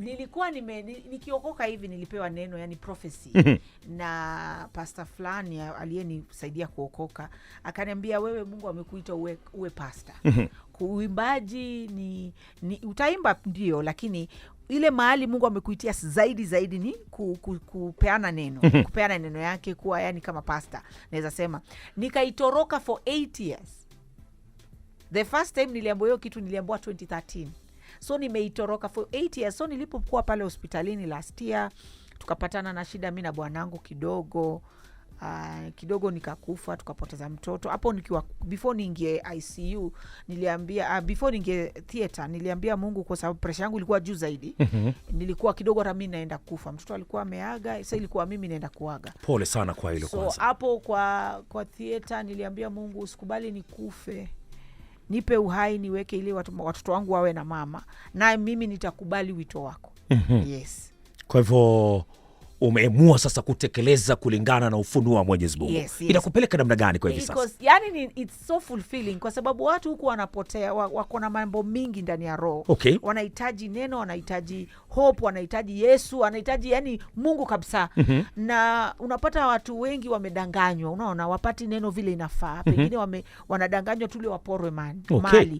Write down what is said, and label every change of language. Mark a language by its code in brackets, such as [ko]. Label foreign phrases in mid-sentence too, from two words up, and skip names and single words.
[sw] Nilikuwa nikiokoka hivi nilipewa neno yani prophecy na pastor fulani aliyenisaidia kuokoka akaniambia wewe Mungu amekuita uwe pastor. Kuimbaji ni utaimba ndio, lakini ile mahali Mungu amekuitia zaidi ni kupeana neno. Kupeana neno yake, kuwa yani kama pastor. Naweza sema nikaitoroka [en] for 8 years. The first time [sw] niliambiwa hiyo kitu niliambiwa 2013. So nimeitoroka [en] for 8 years. [sw] So nilipokuwa pale hospitalini [en] last year, [sw] tukapatana na shida mimi na bwanangu kidogo nikakufa, tukapoteza mtoto. Hapo nikiwa before niingie ICU niliambia before niingie theater niliambia Mungu, kwa sababu pressure yangu ilikuwa juu zaidi. Nilikuwa kidogo hata mimi naenda kufa. Mtoto alikuwa ameaga, sasa ilikuwa mimi naenda kuaga. Pole sana kwa hilo kwanza. So hapo kwa theater niliambia Mungu, usikubali nikufe. Nipe uhai, niweke ili watoto wangu wawe na mama, na mimi nitakubali wito wako. [en] Yes. [sw] Kwa hivyo umeamua sasa kutekeleza kulingana na ufunuo wa Mwenyezi Mungu. [en] Yes. [sw] Inakupeleka namna gani kwa hivi sasa? [en] Yani it's so fulfilling, [sw] kwa sababu watu huku wanapotea, wako na mambo mingi ndani ya roho. [en] Okay. [sw] Wanahitaji neno, wanahitaji hope, wanahitaji Yesu, wanahitaji yani Mungu kabisa. Na unapata watu wengi wamedanganywa, unaona, wapati neno vile inafaa. Pengine wanadanganywa tule waporwe mali.